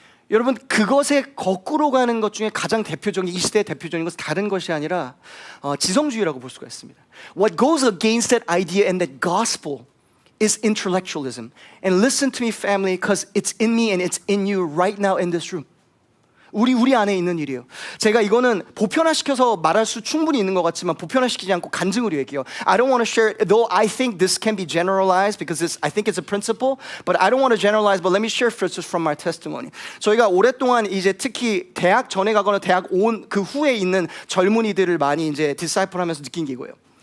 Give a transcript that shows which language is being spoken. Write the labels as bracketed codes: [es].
[ko] 여러분, 그것에 거꾸로 가는 것 중에 가장 대표적인, 이 시대의 대표적인 것은 다른 것이 아니라 지성주의라고 볼 수가 있습니다. [en] What goes against that idea and that gospel is intellectualism. And listen to me, family, because it's in me and it's in you right now in this room. [ko] 우리 안에 있는 일이에요. 제가 이거는 보편화시켜서 말할 수 충분히 있는 것 같지만 보편화시키지 않고 간증으로 얘기해요. [en] I don't want to share, though I think this can be generalized because I think it's a principle, but I don't want to generalize, but let me share first from my testimony. [ko] 저희가 오랫동안 이제 특히 대학 전에 가거나 대학 온 그 후에 있는 젊은이들을 많이 이제 디사이플하면서 느낀 게 이거예요.